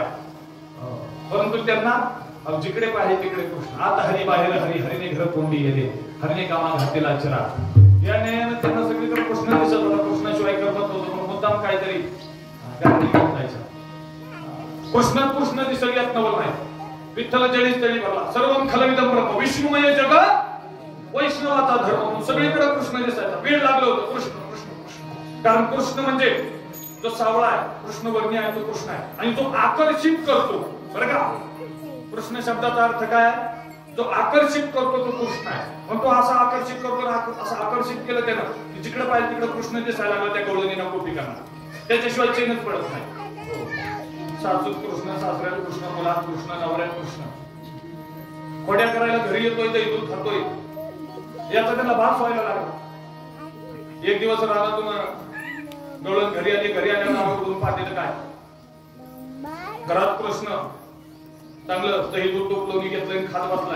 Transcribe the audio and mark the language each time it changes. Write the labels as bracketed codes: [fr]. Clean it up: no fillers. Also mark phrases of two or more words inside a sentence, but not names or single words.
[mr] परंतु त्यांना जिकडे पाहिजे तिकडे कृष्ण. आता हरी बाहेर हरी, हरीने घर कोंडी गेले, हरीने कामा घातलेला अचरा. याने त्यांना सगळीकडे कृष्ण दिसत होता. कृष्णाशिवाय करमत होतं, पण मुद्दाम काहीतरी जायचं. कृष्ण दिसत यात नवल नाही. विठ्ठल जळीच तळी भरला, [sa] सर्वं खलविदं ब्रह्म [mr] विष्णुमय जग वैष्णवाचा धर्म. सगळीकडे कृष्ण दिसायचा. वेळ लागलं होतं कृष्ण कृष्ण कृष्ण. कारण कृष्ण म्हणजे जो सावळा आहे, कृष्ण वर्णी आहे, तो कृष्ण आहे. आणि जो आकर्षित करतो, बरं का, कृष्ण शब्दाचा अर्थ काय? जो आकर्षित करतो तो कृष्ण आहे. पण तो असा आकर्षित करतो, असं आकर्षित केलं त्यानं की जिकडे पाहिजे तिकडे कृष्ण दिसायला लागला त्या गवळणीला, गोपिकांना. त्याच्याशिवाय चैनच पडत नाही. सासूत कृष्ण, सासऱ्याला कृष्ण, मुलात कृष्ण, नवऱ्यात कृष्ण. खोड्या करायला घरी येतोय, तर इथून खातोय, याचा त्याला भास व्हायला लागला. एक दिवस रानातून गवळण घरी आली. घरी आल्यावर पाहते काय, घरात कृष्ण चांगलं दही दूध तूप लोणी घेतलं, खात बसलाय.